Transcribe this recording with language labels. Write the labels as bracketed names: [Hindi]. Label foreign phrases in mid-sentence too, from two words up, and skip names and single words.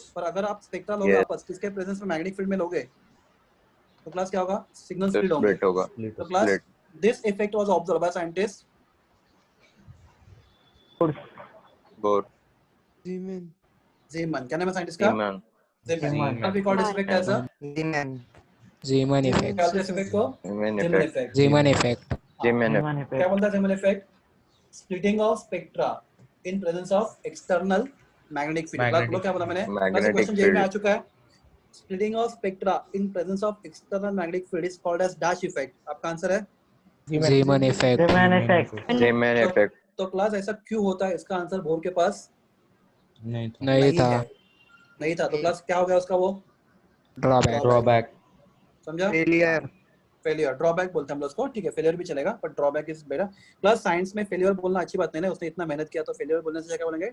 [Hindi] पर अगर आप स्पेक्ट्रा लोगे वापस किसके प्रेजेंस में [English] magnetic field [Hindi] में लोगे तो क्लास क्या होगा? [English] signal split [Hindi] होंगे। स्प्लिट होगा। [English] तो class this effect was observed by scientist बोर Zeeman। [Hindi] क्या नाम है साइंटिस्ट का? Zeeman। Zeeman। [English] What we call this effect as a Zeeman effect. [Hindi] क्या बोलते हैं इस effect को? [English] Zeeman Zeeman effect। effect। Zeeman effect. Zeeman effect। [Hindi] क्या बोलता है [English] Zeeman effect? Splitting of spectra in presence of external magnetic field। [Hindi] क्लास बोलो क्या बोला मैंने? [English] Magnetic [Hindi] क्वेश्चन जेई में आ [English] field। [Hindi] चुका है। [English] Splitting of spectra in presence of external magnetic field is called as dash effect। [Hindi] आपका आंसर है [English] Zeeman effect. Zeeman effect। [Hindi] तो क्लास ऐसा क्यों होता है? इसका आंसर बोर के पास नहीं था। नहीं था। है। नहीं था तो क्लास क्या हो गया उसका? वो [English] Drawback. Drawback। [Hindi] समझा? [English] failure drawback [Hindi] बोलते हैं हम लोग उसको, ठीक है? फेलियर भी चलेगा पर [English] drawback is better. plus science [Hindi] में फेलियर बोलना अच्छी बात नहीं है, उसने इतना मेहनत किया तो फेलियर बोलने से क्या बोलेंगे?